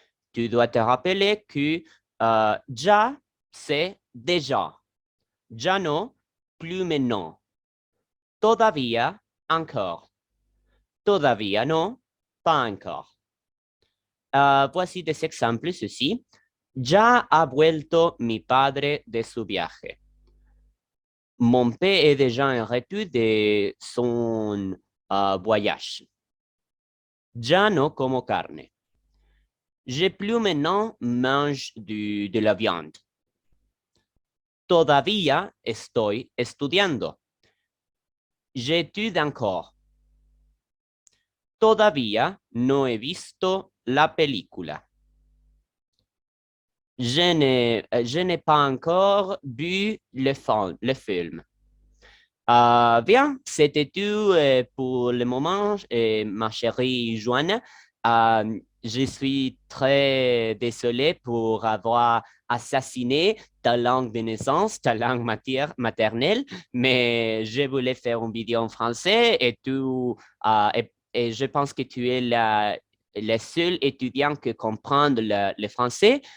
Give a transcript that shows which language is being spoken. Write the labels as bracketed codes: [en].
[fr] Tu dois te rappeler que ya, c'est déjà. [es] Ya no, [fr] plus maintenant. Todavía, encore. [es] Todavía no, [fr] pas encore. Voici des exemples ceci. [es] Ya ha vuelto mi padre de su viaje. [fr] Mon père est déjà en retour de son voyage. [es] Ya no como carne. [fr] Je plus maintenant mange de la viande. [es] Todavía estoy estudiando. [fr] J'étudie encore. [es] Todavía no he visto la película. [fr] Je n'ai pas encore vu le film. Bien, c'était tout pour le moment, ma chérie Joanne. Je suis très désolé pour avoir assassiné ta langue de naissance, ta langue maternelle, mais je voulais faire une vidéo en français et je pense que tu es le seul étudiant qui comprend le français.